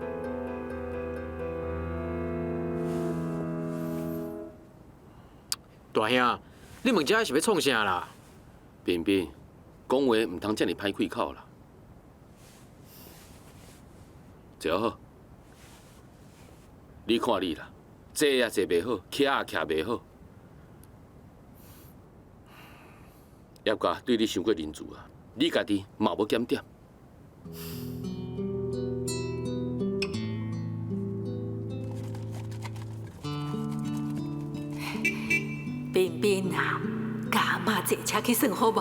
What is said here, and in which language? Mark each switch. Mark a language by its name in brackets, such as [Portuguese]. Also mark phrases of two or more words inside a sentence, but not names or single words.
[Min Nan Chinese] 大兄，你问这是要创啥啦？冰冰，讲话唔通遮尔歹开口啦。坐好。你看你啦，坐也坐袂好，徛也徛袂好，叶家对你伤过仁慈啊！你家己嘛无检点。冰冰啊，加码坐车去算好无？